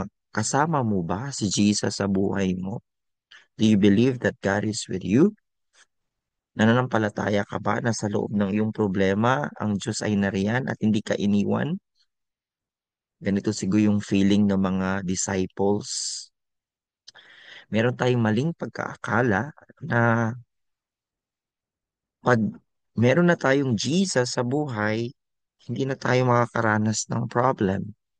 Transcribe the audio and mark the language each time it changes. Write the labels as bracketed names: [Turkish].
[Filipino] Kasama mo ba si Jesus sa buhay mo? [English] Do you believe that God is with you? [Filipino] Nananampalataya ka ba na sa loob ng iyong problema, ang Diyos ay nariyan at hindi ka iniwan? Ganito siguro yung feeling ng mga disciples. Meron tayong maling pagkaakala na pag meron na tayong Jesus sa buhay, hindi na tayo makakaranas ng problem.